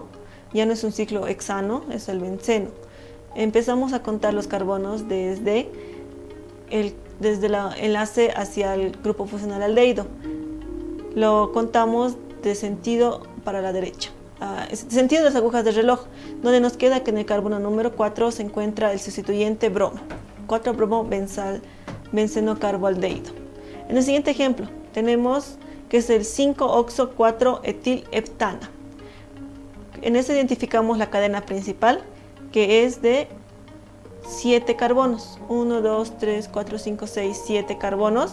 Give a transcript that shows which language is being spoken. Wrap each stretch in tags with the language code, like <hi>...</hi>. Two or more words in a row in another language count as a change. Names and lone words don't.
<es>Ya no es un ciclo hexano, es el benceno. Empezamos a contar los carbonos desde el enlace hacia el grupo funcional aldehído. Lo contamos de sentido para la derecha, sentido de las agujas del reloj, donde nos queda que en el carbono número 4 se encuentra el sustituyente bromo, 4-bromobenceno carbaldehído. En el siguiente ejemplo tenemos que es el 5-oxo-4-etilheptana. En este identificamos la cadena principal, que es de 7 carbonos, 1, 2, 3, 4, 5, 6, 7 carbonos.</es>